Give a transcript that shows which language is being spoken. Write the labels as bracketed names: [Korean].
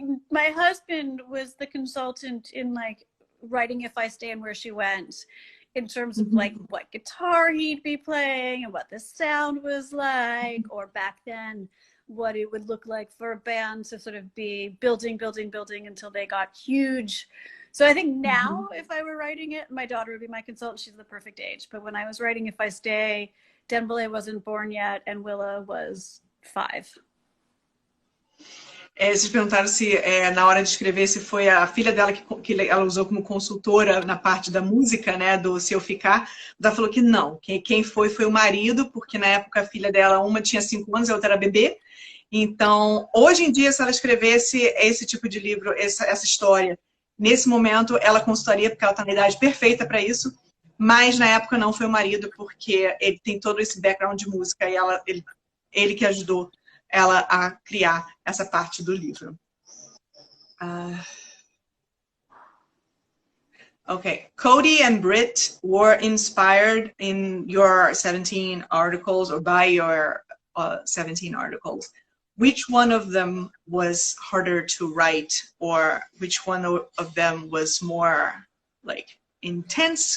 [English] My husband was the consultant in like writing If I Stay and Where She Went, in terms of like what guitar he'd be playing and what the sound was like, or back then what it would look like for a band to sort of be building until they got huge. So I think now if I were writing it, my daughter would be my consultant. She's the perfect age. But when I was writing If I Stay, Dembele wasn't born yet and Willa was 5. [Portuguese] Vocês perguntaram se na hora de escrever se foi a filha dela que ela usou como consultora na parte da música, né, do Se Eu Ficar. Ela falou que não, quem foi o marido, porque na época a filha dela, uma tinha 5 anos, a outra era bebê. Então, hoje em dia, se ela escrevesse esse tipo de livro, essa história, nesse momento, ela consultaria, porque ela está na idade perfeita para isso, mas na época não foi o marido, porque ele tem todo esse background de música e ele que ajudou ela a criar essa parte do livro. [English] Okay, Cody and Britt were inspired in your 17 articles or by your 17 articles. Which one of them was harder to write, or which one of them was more like intense?